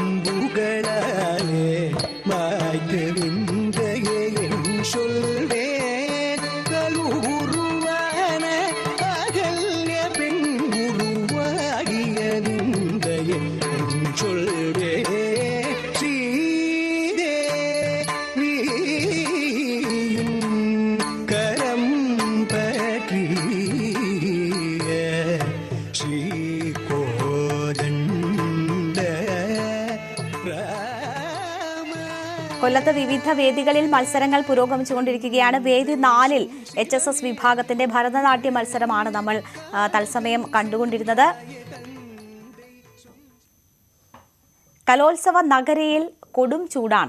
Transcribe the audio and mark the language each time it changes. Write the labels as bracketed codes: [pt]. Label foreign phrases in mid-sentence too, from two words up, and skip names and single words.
[ta] சொற்களாலே மாய்த்தெறிந்தையே என் சொல்வேன் கலூருவான அகல்ய பெண் உருவாகியதிந்தையே என் சொல்வேன் கரம் பற்றிய ஸ்ரீ கோதண்ட [ml] കൊല്ലത്ത് വിവിധ വേദികളിൽ മത്സരങ്ങൾ പുരോഗമിച്ചുകൊണ്ടിരിക്കുകയാണ്. വേദി 4-ൽ HSS വിഭാഗത്തിന്റെ ഭരതനാട്യ മത്സരമാണ് നമ്മൾ തത്സമയം കണ്ടുകൊണ്ടിരുന്നത്. കലോത്സവ നഗരിയിൽ കൊടും ചൂടാണ്.